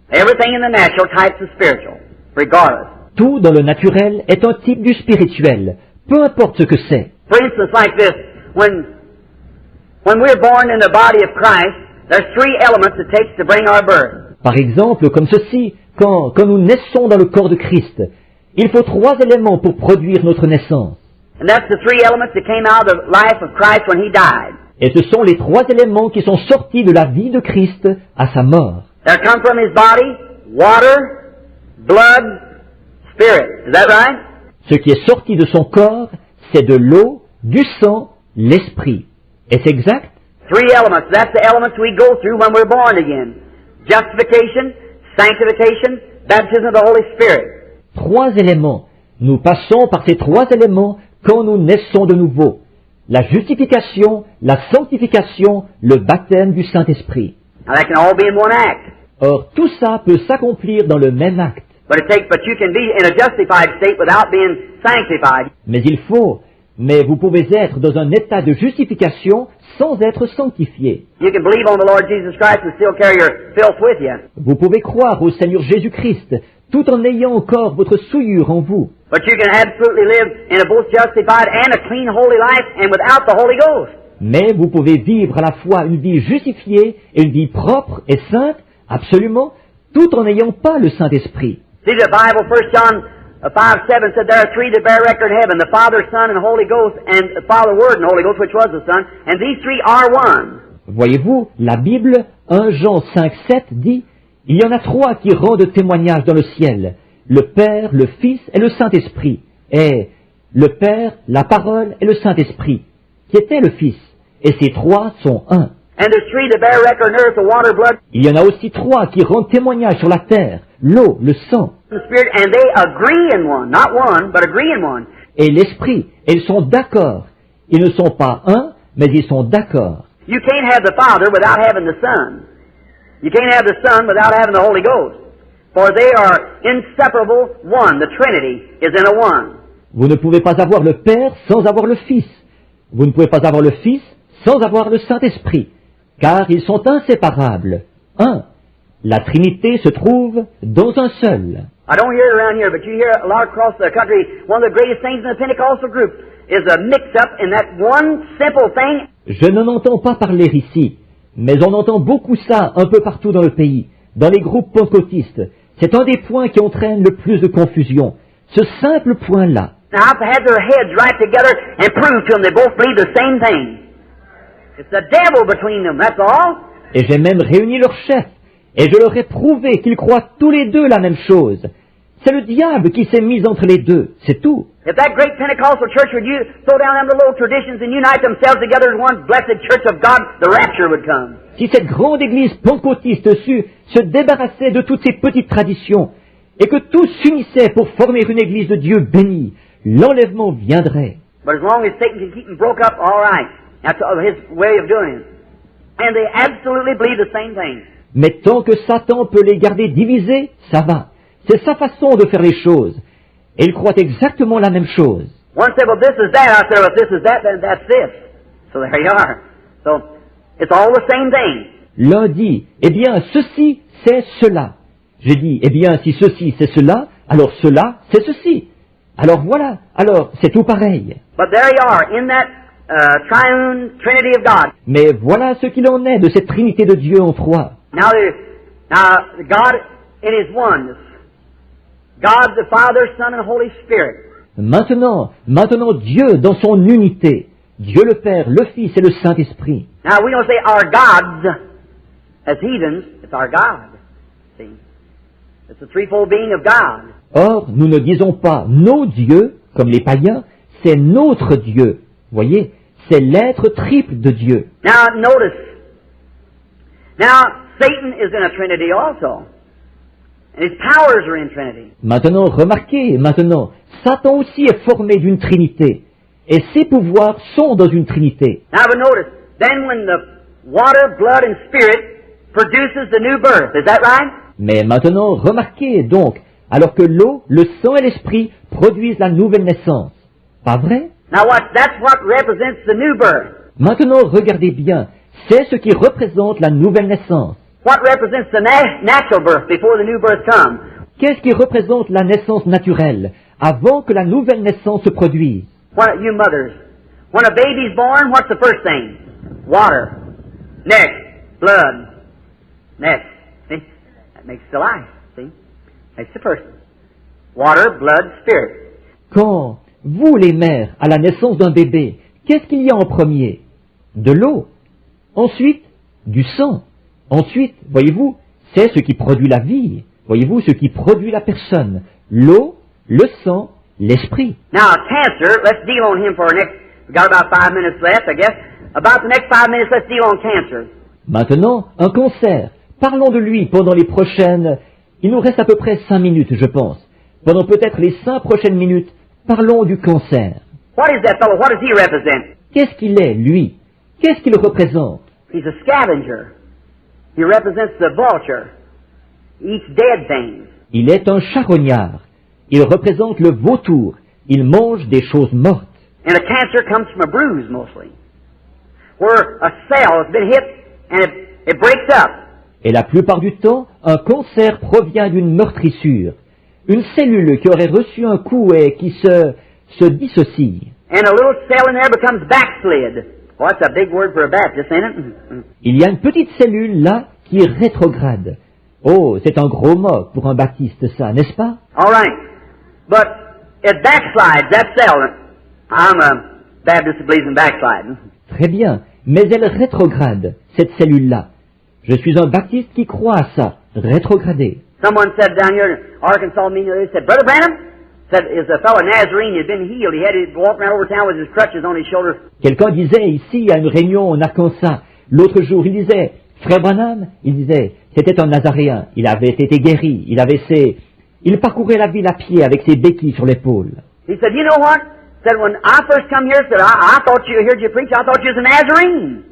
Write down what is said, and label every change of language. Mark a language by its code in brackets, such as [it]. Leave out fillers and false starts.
[en] Everything in the natural types the spiritual, regardless. [fr] Tout dans le naturel est un type du spirituel, peu importe ce que c'est. [en] For instance, like this, when we're born in the body of Christ, there's three elements it takes to bring our birth. [fr] Par exemple, comme ceci, quand nous naissons dans le corps de Christ, il faut trois éléments pour produire notre naissance. [en] And that's the three elements that came out of the life of Christ when he died. [fr] Et ce sont les trois éléments qui sont sortis de la vie de Christ à sa mort. [en] They come from his body, water, blood, spirit. Is that right? [fr] Ce qui est sorti de son corps, c'est de l'eau, du sang, l'esprit. Est-ce exact? [en] Three elements. That's the elements we go through when we're born again. Justification, sanctification, baptism of the Holy Spirit. [fr] Trois éléments. Nous passons par ces trois éléments quand nous naissons de nouveau. La justification, la sanctification, le baptême du Saint-Esprit. [en] Now that can all be in one act. [fr] Or, tout ça peut s'accomplir dans le même acte. [en] But you can be in a justified state without being sanctified. [fr] Mais vous pouvez être dans un état de justification sans être sanctifié. [en] You can believe on the Lord Jesus Christ and still carry your filth with you. [fr] Vous pouvez croire au Seigneur Jésus-Christ tout en ayant encore votre souillure en vous. [en] But you can absolutely live in a both justified and a clean, holy life and without the Holy Ghost. [fr] Mais vous pouvez vivre à la fois une vie justifiée et une vie propre et sainte, absolument, tout en n'ayant pas le Saint-Esprit. [en] See, the Bible, 1 John 5:7 said there are three that bear record in heaven, the Father, Son, and Holy Ghost, and the Father, Word, and Holy Ghost, which was the Son, and these three are one. [fr] Voyez-vous, la Bible, 1 Jean 5:7 dit, il y en a trois qui rendent témoignage dans le ciel, le Père, le Fils et le Saint-Esprit. est le Père, la Parole et le Saint-Esprit, qui était le Fils. Et ces trois sont un. [en] And there's three that bear record on earth, the water, blood, [fr] Il y en a aussi trois qui rendent témoignage sur la terre, l'eau, le sang [en] and the Spirit, and they agree in one. Not one, but agree in one. [fr] et l'Esprit. Et ils sont d'accord. Ils ne sont pas un, mais ils sont d'accord. [en] You can't have the Father without having the Son. You can't have the Son without having the Holy Ghost. For they are inseparable one. The Trinity is in a one. [fr] Vous ne pouvez pas avoir le Père sans avoir le Fils. Vous ne pouvez pas avoir le Fils sans avoir le Saint-Esprit, car ils sont inséparables. Un. La Trinité se trouve dans un seul. [en] I don't hear it around here, but you hear a lot across the country. One of the greatest things in the Pentecostal group is a mix-up in that one simple thing. [fr] Je n'en entends pas parler ici, mais on entend beaucoup ça un peu partout dans le pays, dans les groupes pentecôtistes. C'est un des points qui entraîne le plus de confusion. Ce simple point-là. [en] Now, I've had their heads right together and prove to them they both believe the same thing. It's the devil between them, that's all. [fr] Et j'ai même réuni leurs chefs, et je leur ai prouvé qu'ils croient tous les deux la même chose. C'est le diable qui s'est mis entre les deux, c'est tout. [en] If that great Pentecostal church would throw down them little traditions and unite themselves together as one blessed church of God, the rapture would come. [fr] Si cette grande église pentecôtiste sut se débarrasser de toutes ces petites traditions, et que tous s'unissaient pour former une église de Dieu bénie, l'enlèvement viendrait. [en] But as long as Satan can keep them broke up, all right. That's his way of doing it. And they absolutely believe the same thing. [fr] Mais tant que Satan peut les garder divisés, ça va. C'est sa façon de faire les choses. Et ils croient exactement la même chose. [en] One said, well, this is that. I said, well, if this is that, then that's this. So there you are. So it's all the same thing. [fr] L'un dit, eh bien, ceci, c'est cela. J'ai dit, eh bien, si ceci, c'est cela, alors cela, c'est ceci. Alors voilà, alors c'est tout pareil. [en] But there you are, in that triune Trinity of God. [fr] Mais voilà ce qu'il en est de cette Trinité de Dieu en trois. [en] Now God in His oneness. God the Father, Son, and Holy Spirit. [fr] Maintenant Dieu dans son unité. Dieu le Père, le Fils et le Saint-Esprit. [en] Now we don't say our gods as heathens, it's our God. See? It's the threefold being of God. [fr] Or, nous ne disons pas nos dieux, comme les païens, c'est notre Dieu. Voyez, c'est l'être triple de Dieu. [en] Now notice. Now Satan is in a Trinity also. And his powers are in Trinity. [fr] Maintenant, remarquez, Satan aussi est formé d'une Trinité. Et ses pouvoirs sont dans une Trinité. [en] Now but notice, then when the water, blood, and spirit produces the new birth, is that right? [fr] Mais maintenant, remarquez donc, alors que l'eau, le sang et l'esprit produisent la nouvelle naissance. Pas vrai? [en] Now that's what represents the new birth. [fr] Maintenant, regardez bien, c'est ce qui représente la nouvelle naissance. [en] What represents the natural birth before the new birth comes? [fr] Qu'est-ce qui représente la naissance naturelle, avant que la nouvelle naissance se produise? [en] What, you mothers, when a baby's born, what's the first thing? Water. Next, blood. Next. See? That makes the life. See? That's the first thing. Water, blood, spirit. [fr] Quand, vous les mères, à la naissance d'un bébé, qu'est-ce qu'il y a en premier? De l'eau. Ensuite, du sang. Ensuite, voyez-vous, c'est ce qui produit la vie. Voyez-vous, ce qui produit la personne. L'eau, le sang, l'esprit. [en] Now, cancer, let's deal on him for our next, we've got about 5 minutes left, I guess. About the next 5 minutes, let's deal on cancer. [fr] Maintenant, un cancer. Parlons de lui pendant les prochaines... Il nous reste à peu près 5 minutes, je pense. Pendant peut-être les 5 prochaines minutes, parlons du cancer. [en] What is that fellow? What does he represent? [fr] Qu'est-ce qu'il est, lui? Qu'est-ce qu'il représente? [en] He's a scavenger. He represents the vulture. He eats dead things. [fr] Il est un charognard. Il représente le vautour. Il mange des choses mortes. [en] And a cancer comes from a bruise, mostly. Where a cell has been hit and it breaks up. [fr] Et la plupart du temps, un cancer provient d'une meurtrissure. Une cellule qui aurait reçu un coup et qui se dissocie. [en] And a little cell in there becomes backslid. Well, that's a big word for a Baptist, ain't it? [fr] Il y a une petite cellule là qui est rétrograde. Oh, c'est un gros mot pour un baptiste, ça, n'est-ce pas? [en] All right. But it backslides, that cell. I'm a Baptist that believes in backsliding. [fr] Très bien, mais elle rétrograde, cette cellule-là. Je suis un baptiste qui croit à ça, rétrograder. [en] Someone said down here in Arkansas meeting, they said, Brother Branham, said is a fellow Nazarene had been healed. He had to walk around over town with his crutches on his shoulders. [fr] Quelqu'un disait ici à une réunion en Arkansas, l'autre jour, il disait, Frère Branham, il disait, c'était un Nazaréen, il avait été guéri, il parcourait la ville à pied avec ses béquilles sur l'épaule. [en] He said, you know what? Said when I first come here, said I thought you heard you preach. I thought you was a Nazarene.